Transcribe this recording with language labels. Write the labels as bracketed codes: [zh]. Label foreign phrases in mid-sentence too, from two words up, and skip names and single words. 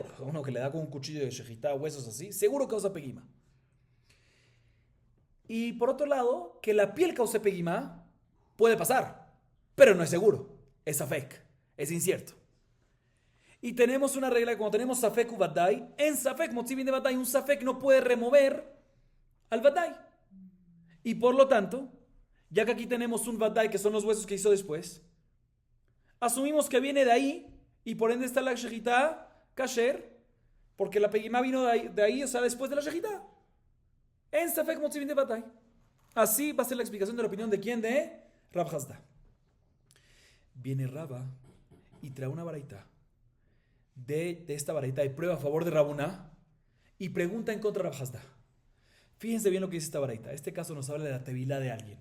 [es] Uno que le da con un cuchillo de shejitá, huesos así, seguro causa peguima. Y por otro lado, que la piel cause peguima puede pasar, pero no es seguro. Es safek, es incierto. Y tenemos una regla que cuando tenemos [he] ספק וודאי, [arc] אין ספק מוציאין מידי ודאי, [es] un safek no puede remover al vadai. Y por lo tanto, ya que aquí tenemos un vadai que son los huesos que hizo después, asumimos que viene de ahí y por ende está la [he] שחיטה כשרה, [es] porque la peguima vino de ahí, o sea, después de la shejitá. [arc] אין ספק מוציאין מידי ודאי. [es] Así va a ser la explicación de la opinión de quién, de Rab Hasda. Viene Raba y trae una baraita. De esta baraita y prueba a favor de Rabuná y pregunta en contra de Rab Hasda. Fíjense bien lo que dice esta baraita. Este caso nos habla de la tevilá de alguien.